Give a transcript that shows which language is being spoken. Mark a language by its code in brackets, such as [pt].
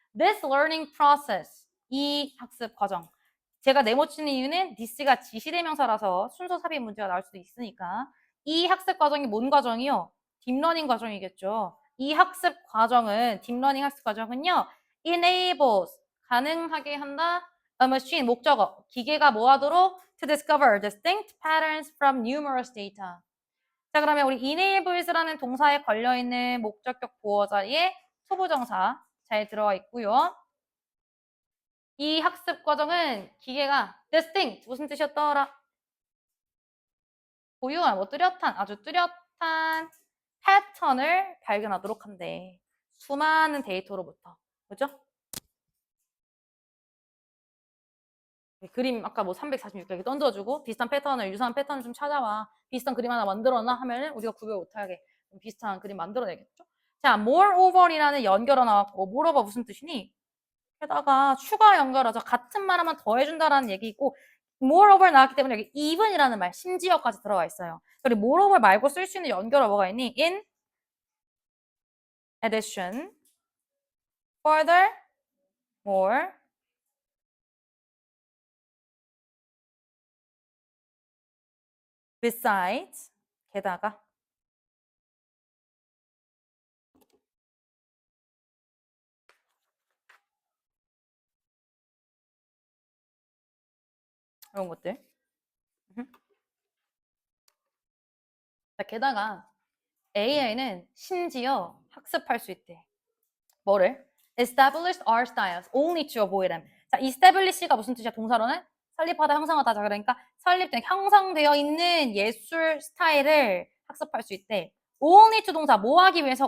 [en] This learning process. [ko] 이 학습 과정. 제가 네모치는 이유는 this가 지시대명사라서 순서 삽입 문제가 나올 수도 있으니까 이 학습 과정이 뭔 과정이요? 딥러닝 과정이겠죠. 이 학습 과정은 딥러닝 학습 과정은요. enables 가능하게 한다. [en] A machine [ko] 목적어 기계가 뭐 하도록 [en] to discover distinct patterns from numerous data. [ko] 자 그러면 우리 enables라는 동사에 걸려있는 목적격 보어 자리에 소부정사 잘 들어와 있고요. 이 학습 과정은 기계가 distinct 무슨 뜻이었더라? 고유한 뭐 뚜렷한 아주 뚜렷한 패턴을 발견하도록 한대. 수많은 데이터로부터. 그죠? 그림 아까 뭐 346개 던져주고 비슷한 패턴을 유사한 패턴을 좀 찾아와. 비슷한 그림 하나 만들어놔 하면은 우리가 구별 못하게 비슷한 그림 만들어내겠죠? 자, moreover이라는 연결어 나왔고 moreover 무슨 뜻이니? 게다가 추가 연결하죠. 같은 말 하면 더해준다라는 얘기고 moreover 나왔기 때문에 여기 even이라는 말 심지어까지 들어가 있어요. 그리고 moreover 말고 쓸 수 있는 연결어 뭐가 있니? [en] in addition, further, more, besides, [ko] 게다가 이런 것들. 자, 게다가 AI는 심지어 학습할 수 있대. 뭐를? [en] Established art styles only to avoid them. [ko] 자, establish가 무슨 뜻이야? 동사로는 설립하다, 형성하다. 자, 그러니까 설립된, 형성되어 있는 예술 스타일을 학습할 수 있대. only to 동사 뭐 하기 위해서?